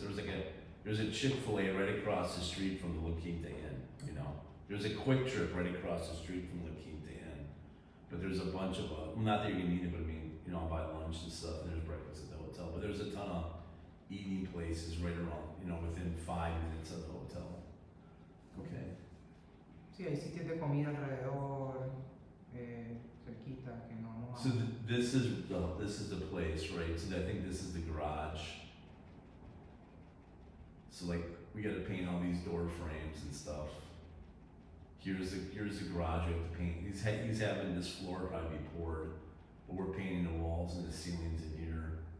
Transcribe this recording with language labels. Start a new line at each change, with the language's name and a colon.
English: There's a Chick-fil-A right across the street from the La Quinta Inn. You know, there's a Quick Trip right across the street from La Quinta Inn. But there's a bunch of well, not that you're gonna need it, but I mean, you know, I'll buy lunch and stuff. And there's breakfast at the hotel. But there's a ton of eating places right around, you know, within 5 minutes of the hotel. Okay.
Spanish: Sí, hay sitios de comida alrededor, cerquita, que no vamos a...
English: So this is the place, right? So I think this is the garage. So like we got to paint all these door frames and stuff. Here's the garage we have to paint. He's having this floor probably be poured, but we're painting the walls and the ceilings in here.